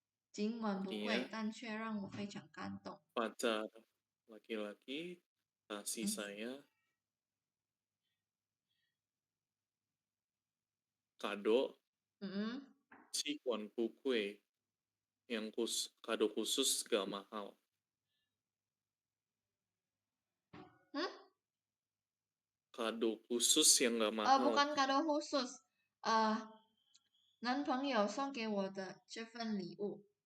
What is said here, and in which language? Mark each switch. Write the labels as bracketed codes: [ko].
[zh] 尽管不贵，但却让我非常感动。 [id] Pacar laki-laki kasih saya kado [zh] 尽管不贵 [id] yang kado khusus gak mahal. Kado khusus yang gak mahal. Bukan kado khusus. [zh] 男朋友送给我的这份礼物.